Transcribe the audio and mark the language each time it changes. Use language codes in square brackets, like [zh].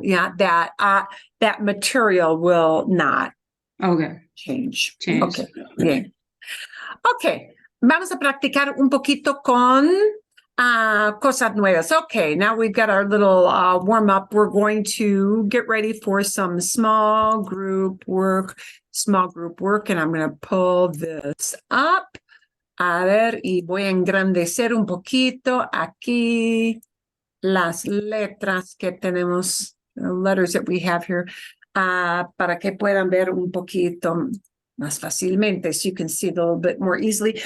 [en] Yeah, that material will not Okay. change. Change. Okay, bien. [es] Ok, vamos a practicar un poquito con cosas nuevas. [en] Okay, now we've got our little warm up. We're going to get ready for some small group work, and I'm going to pull this up. [es] A ver, y voy a engrandecer un poquito aquí las letras que tenemos, [en] the letters that we have here, [es] para que puedan ver un poquito más fácilmente, [en] so you can see it a little bit more easily.